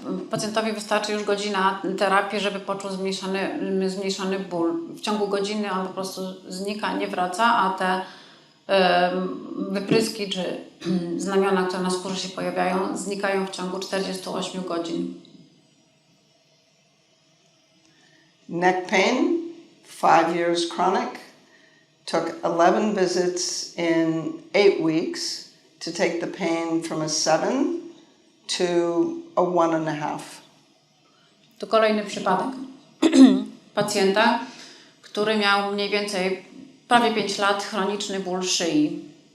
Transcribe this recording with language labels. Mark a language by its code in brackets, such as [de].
[pl] Pacjentowi wystarczy już godzina terapii, żeby poczuł zmniejszony ból. W ciągu godziny on po prostu znika, nie wraca, a te wypryski czy znamiona, które na skórze się pojawiają, znikają w ciągu 48 godzin. [en] Neck pain, 5 years chronic, took 11 visits in 8 weeks to take the pain from a 7 to a 1.5. [pl] To kolejny przypadek pacjenta, który miał mniej więcej prawie 5 lat chroniczny ból szyi.